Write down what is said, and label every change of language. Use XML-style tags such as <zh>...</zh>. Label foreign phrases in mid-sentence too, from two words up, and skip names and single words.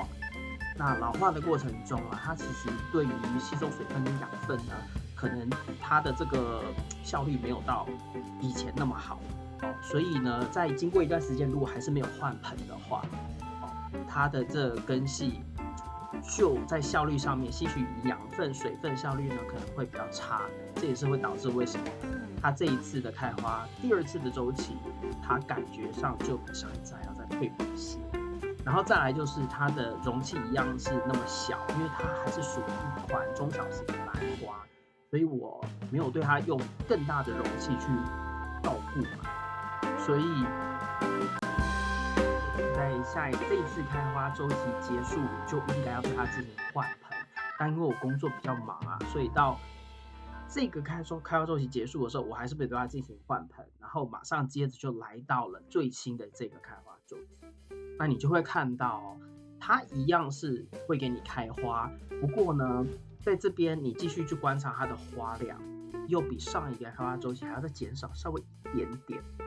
<zh>那老化的過程中啊，它其實對於吸收水分跟養分呢，可能它的這個效率沒有到以前那麼好。所以呢，在經過一段時間，如果還是沒有換盆的話，它的這個根系就在效率上面吸取養分、水分效率呢，可能會比較差。這也是會導致為什麼它這一次的開花，第2次的週期，它感覺上就比上一次還要再退步一些。然後再來就是它的容器一樣是那麼小，因為它還是屬於一款中小型的蘭花，所以我沒有對它用更大的容器去照顧嘛。所以，在這一次開花週期結束，就應該要對它進行換盆。但因為我工作比較忙啊，所以到這個開花週期結束的時候，我還是沒有對它進行換盆。然後馬上接着就來到了最新的這個開花週期。那你就會看到，它一樣是會給你開花，不過呢，在這邊你繼續去觀察它的花量，又比上一個開花週期還要再減少稍微一點點。</zh>